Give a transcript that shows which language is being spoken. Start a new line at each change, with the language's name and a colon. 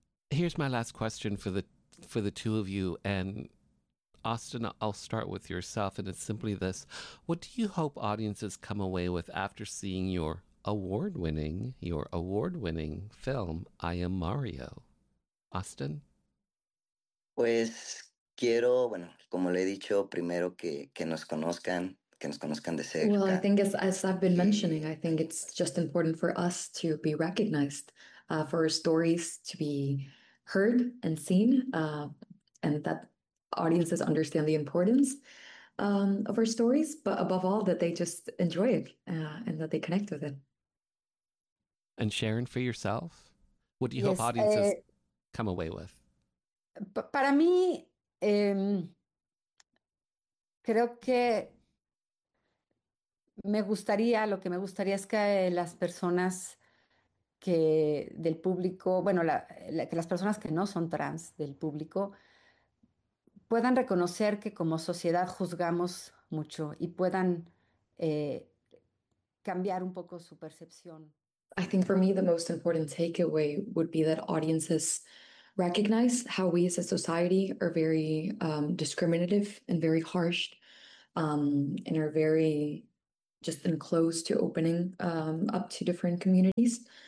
English: Here's my last question for the two of you, and Austin, I'll start with yourself, and it's simply this. What do you hope audiences come away with after seeing your award-winning film, I Am Mario? Austin?
Spanish: Pues quiero, bueno, como le he dicho, primero que nos conozcan de cerca.
English: Well, I think as I've been mentioning, I think it's just important for us to be recognized, for our stories to be heard and seen, and that audiences understand the importance of our stories, but above all, that they just enjoy it and that they connect with it. And Sharon, for yourself, what do you hope audiences come away with?
Spanish: Para mí, creo que lo que me gustaría es que las personas que del público, bueno, que las personas que no son trans del público puedan reconocer que como sociedad juzgamos mucho y puedan cambiar un poco su percepción.
English: I think for me, the most important takeaway would be that audiences recognize how we as a society are very discriminative and very harsh and are very just enclosed to opening up to different communities.